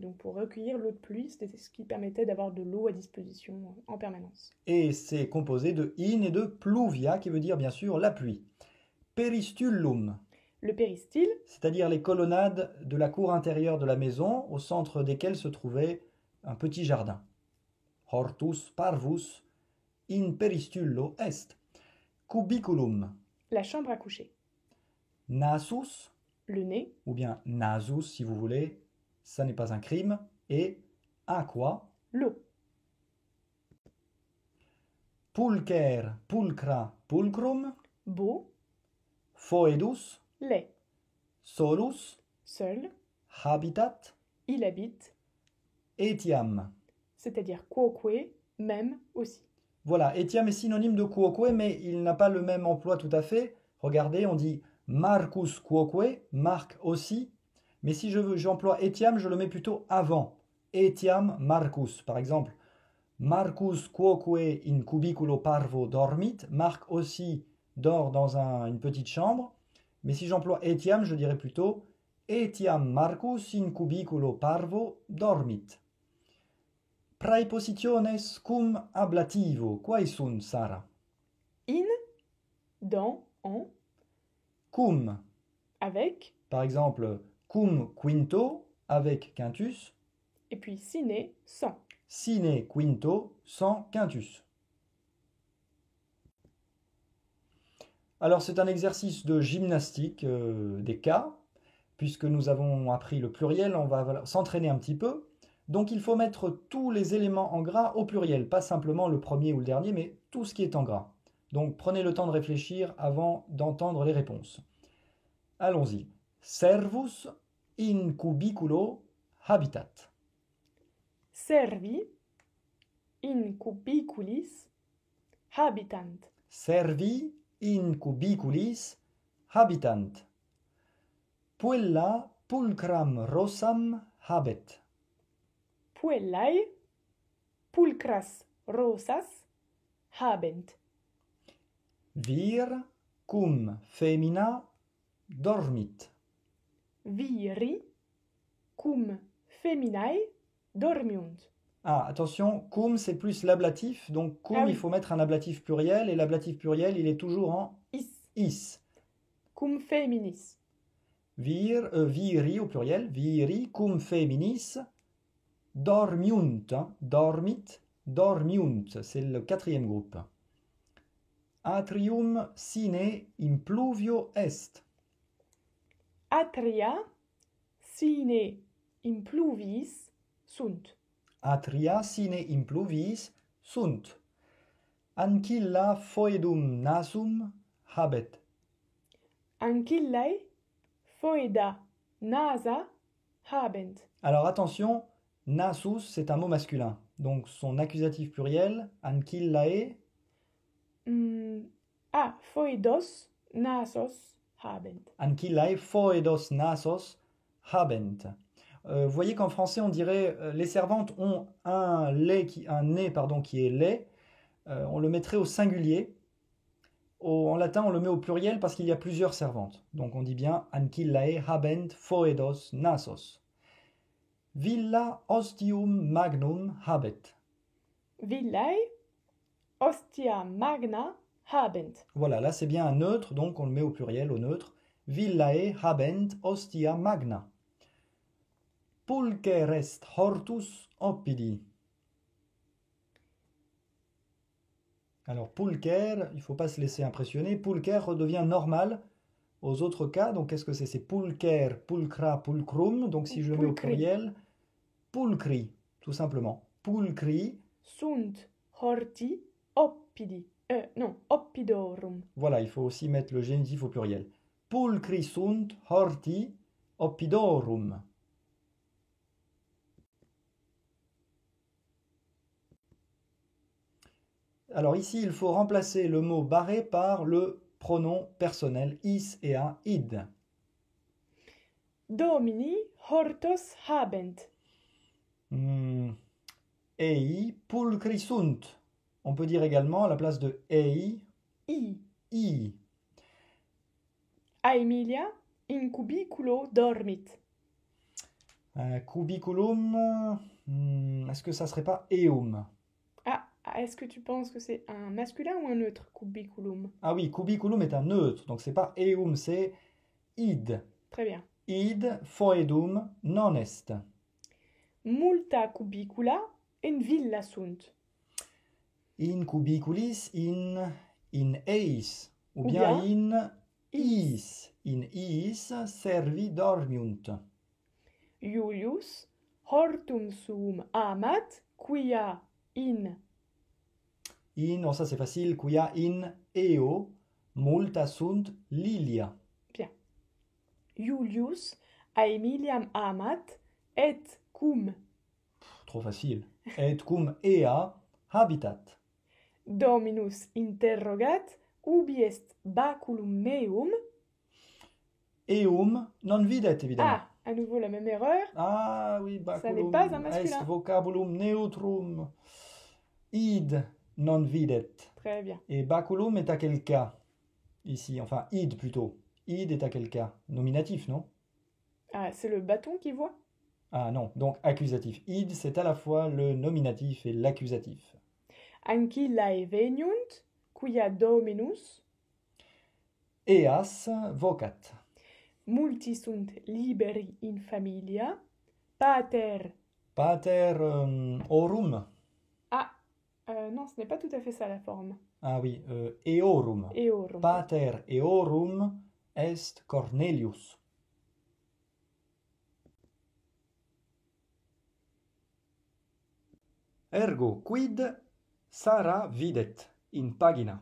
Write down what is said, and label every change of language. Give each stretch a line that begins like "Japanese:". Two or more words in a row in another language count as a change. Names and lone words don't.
French: Donc pour recueillir l'eau de pluie, c'était ce qui permettait d'avoir de l'eau à disposition en permanence. Et c'est composé de in et de pluvia, qui veut dire bien sûr la pluie. Peristullum, Le péristyle. c'est-à-dire les colonnades de la cour intérieure de la maison, au centre desquelles se trouvait un petit jardin.
Latin: Hortus parvus in peristullo est.
French: Cubiculum, La chambre à coucher. nasus, Le nez. ou bien nasus si vous voulez, ça n'est pas un crime, et aqua, L'eau.
Latin: pulcher, pulcra, pulcrum,
French: Beau. foedus, Lait. solus, Seul. habitat, Il habite. etiam. C'est-à-dire quoque, même aussi. Voilà, etiam est synonyme de quoque, mais il n'a pas le même emploi tout à fait. Regardez, on dit Marcus quoque, Marc aussi, mais si j'emploie etiam, je le mets plutôt avant. Etiam Marcus, par exemple.
Latin: Marcus quoque in cubiculo parvo dormit.
French: Marc aussi dort dans une petite chambre. Mais si j'emploie etiam, je dirais plutôt
Latin: etiam Marcus in cubiculo parvo dormit. Praepositiones cum ablativo. Quae sunt, Sarah? In.
French: Dans. En. Cum, Avec. par exemple,
Latin: cum quinto,
French: avec quintus. Et puis sine. Sans.
Latin: Sine quinto,
French: sans quintus. Alors c'est un exercice de gymnastique des cas. Puisque nous avons appris le pluriel, on va s'entraîner un petit peu. Donc il faut mettre tous les éléments en gras au pluriel, pas simplement le premier ou le dernier, mais tout ce qui est en gras. Donc prenez le temps de réfléchir avant d'entendre les réponses. Allons-y.
Latin: Servus in cubiculo habitat. Servi. In cubiculis. Habitant. Servi in cubiculis habitant. Puella pulcram rosam habet. Puellae. Pulcras rosas. Habent. Vir cum femina dormit. Viri. Cum feminae. Dormiunt.
French: Ah, attention, cum c'est plus l'ablatif, donc cum Ah oui. il faut mettre un ablatif pluriel, et l'ablatif pluriel il est toujours en Is. is.
Latin: Cum feminis.
French: Viri au pluriel,
Latin: viri cum feminis dormiunt, hein, dormit, dormiunt,
French: c'est le quatrième groupe.
Latin: Atrium sine impluvio est. Atria. Sine impluvis. Sunt. Atria sine impluvis sunt. Ancilla foedum nasum habet. Ancillae. Foeda. Nasa. Habent.
French: Alors attention, nasus c'est un mot masculin. Donc son accusatif pluriel, ancillae,
Latin: Foedos. Nasos. Habent. ancillae foedos nasos habent.
French: Vous voyez qu'en français on dirait les servantes ont un nez qui est lait. On le mettrait au singulier. En latin on le met au pluriel parce qu'il y a plusieurs servantes. Donc on dit bien
Latin: ancillae habent foedos nasos. Villa ostium magnum habet. Villae. Ostia magna. Habent.
French: Voilà, là c'est bien un neutre, donc on le met au pluriel, au neutre.
Latin: Villae habent ostia magna. Pulcher est hortus oppidi.
French: Alors pulcher, il ne faut pas se laisser impressionner. Pulcher redevient normal aux autres cas. Donc qu'est-ce que c'est? C'est pulcher, pulcra, pulcrum. Donc si je le mets au Pulcri. pluriel, pulcri, tout simplement.
Latin: Pulcri, Sunt horti oppidi. Non, oppidorum.
French: Voilà, il faut aussi mettre le génitif au pluriel.
Latin: Pulcri sunt horti oppidorum.
French: Alors ici, il faut remplacer le mot barré par le pronom personnel
Latin: is, ea, id. Domini hortos habent. Ei pulcri sunt.
French: On peut dire également à la place de ei, I. i.
Latin: Aemilia in cubiculo dormit.
French: Cubiculum, est-ce que ça serait pas eum? Ah, est-ce que tu penses que c'est un masculin ou un neutre, cubiculum? Ah oui, cubiculum est un neutre, donc c'est pas eum, c'est id. Très bien.
Latin: Id foedum non est. Multa cubicula in villa sunt. In cubiculis in eis,
French: ou Ou bien bien
Latin: in is. In is servi dormiunt. Iulius hortum suum amat quia in.
French: Oh, ça c'est facile,
Latin: quia in eo multa sunt lilia.
French: Bien.
Latin: Iulius Aemiliam amat et cum.
French: Trop facile.
Latin: Et cum ea habitat. Dominus interrogat ubi est baculum meum. Eum non videt,
French: évidemment. Ah, à nouveau la même erreur. Ah oui, Ça n'est baculum pas un masculin. est
Latin: vocabulum neutrum. Id non videt.
French: Très bien. Et baculum est à quel cas ici? Enfin, id plutôt. Id est à quel cas? Nominatif, non? Ah, c'est le bâton qui voit? Ah non, donc accusatif. Id, c'est à la fois le nominatif et l'accusatif.
Latin: Ancillae veniunt, quia dominus. Eas vocat. Multi sunt liberi in familia. Pater. Pater orum.
French: Ah, non, ce n'est pas tout à fait ça la forme. Ah oui, eorum. Eorum.
Latin: Pater eorum est Cornelius. Ergo, quid Sara videt in pagina?